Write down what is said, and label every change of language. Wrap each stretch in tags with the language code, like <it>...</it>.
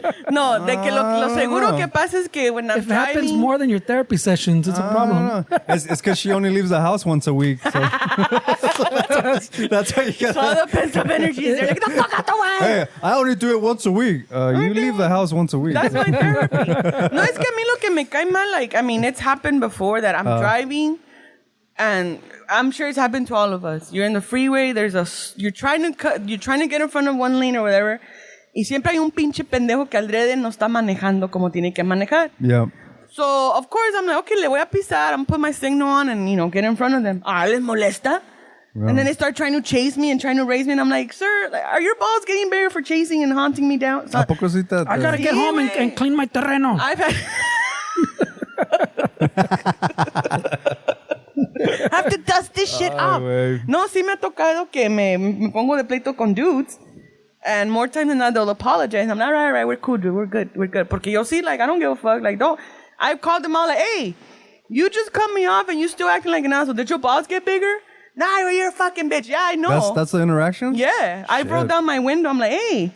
<es>No, de que lo seguro que pasa es que</es> <en>when I'm If it happens driving. more than your therapy sessions, it's a problem. It's because she only leaves the house once a week. So, that's how you get. All the pent up energy is there. Like, the fuck out the way. Hey, I only do it once a week. You leave the house once a week. That's my therapy.</en> <es>No, es que a mí lo que me cae mal,</es> <en>like, I mean, it's happened before that I'm driving, and I'm sure it's happened to all of us. You're in the freeway, you're trying to get in front of one lane or whatever,</en> <es>y siempre hay un pinche pendejo que adrede no está manejando como tiene que manejar.</es> <en>Yeah. So, of course, I'm like, okay,</en> <es>le voy a pisar,</es> <en>I'm gonna put my signal on and, get in front of them.</en> <es>¿Les molesta?</es> <en>And then they start trying to chase me and trying to raise me, and I'm like, sir, like, are your balls getting bigger for chasing and haunting me down? So,</en> <es>¿A poco sí te-</es> <en>I gotta get home and clean my terreno. I've had... have to dust this shit up.</en> <es>güey. No, sí me ha tocado que me pongo de pleito con dudes.</es> <en>And more times than not, they'll apologize. I'm like, all right, we're cool, dude. We're good.</en> <es>Porque yo sí,</es> <en>like, I don't give a fuck. Like, I've called them all like, hey, you just cut me off and you still acting like an asshole. Did your balls get bigger? Nah, you're a fucking bitch. Yeah, I know. That's the interaction? Yeah. I rolled down my window. I'm like, hey,</en>